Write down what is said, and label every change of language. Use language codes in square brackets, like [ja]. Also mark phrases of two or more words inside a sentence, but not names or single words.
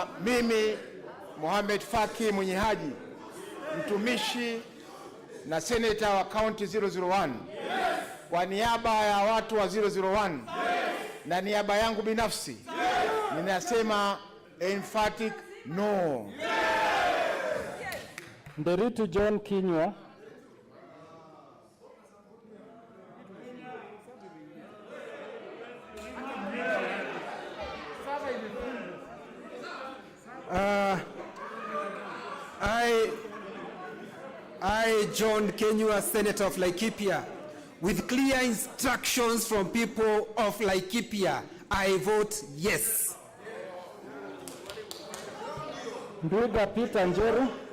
[sw] mimi Mohamed Faki Mwinyi Haji, mtumishi na senator wa County 001, kwa niaba ya watu wa 001 na niaba yangu binafsi, ninasema [en] emphatic no. [sw] Nderitu John Kinywa. [en] I, John Kenyua, Senator of Laikipia, with clear instructions from people of Laikipia, I vote yes. Ndwiga Peter Njeru.